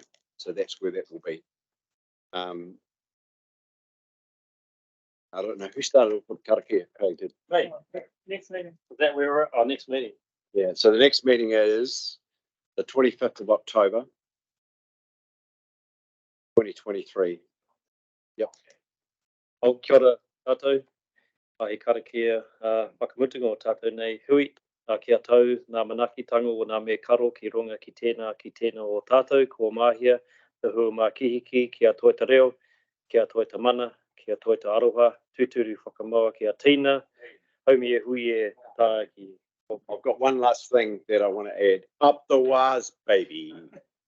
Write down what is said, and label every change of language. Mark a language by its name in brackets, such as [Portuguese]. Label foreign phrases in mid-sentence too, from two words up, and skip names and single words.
[English] So that's where that will be. I don't know who started with Karakia. Craig did. Right. Next meeting. Is that where we're at? Our next meeting. Yeah. So the next meeting is the 25th of October, 2023. Yep. [Māori] O kia ora tātou. Ai Karakia Whakamutunga o tātou nei hui. Kia tau ngā manakitanga o ngā me karo ki runga ki tēnā o tātou ko mahia te hua mā kihiki kia toita reo, kia toita mana, kia toita aroha, tūturu whakamaua kia tīna, haumi e hui e tāki. [English] I've got one last thing that I want to add. Up the waz, baby.